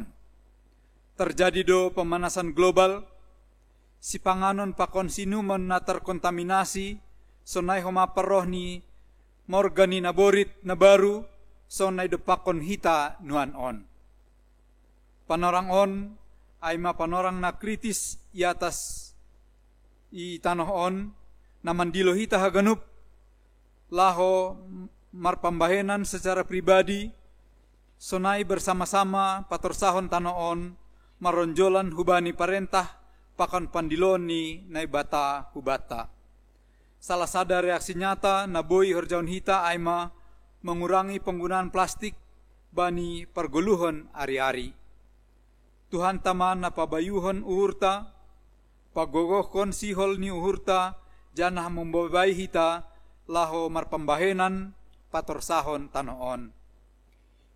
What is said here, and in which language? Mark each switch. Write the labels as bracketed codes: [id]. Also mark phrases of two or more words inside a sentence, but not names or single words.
[bts] Terjadi do [id] pemanasan global, [bts] si panganon pakon sinuman na terkontaminasi, sonay humaparoh ni morgani na borit na baru, sonay do pakon hita nuan on. Panorang on ay mapanorang na kritis iatas i tanoh on, na mandilo hita haganup, laho marpambahenan [id] secara pribadi, [bts] sonay bersama-sama patorsahon tanoh on, maronjolan hubani parentah pakan pandilon ni naibata hubata. Salah sada [id] reaksi nyata [bts] na boi horjaun hita aima [id] mengurangi penggunaan plastik [bts] bani pergoluhon ari-ari. Tuhan taman na pabayuhon uhurta, pagogohkon sihol ni uhurta, janah membabai hita laho marpambahenan patorsahon tanoon.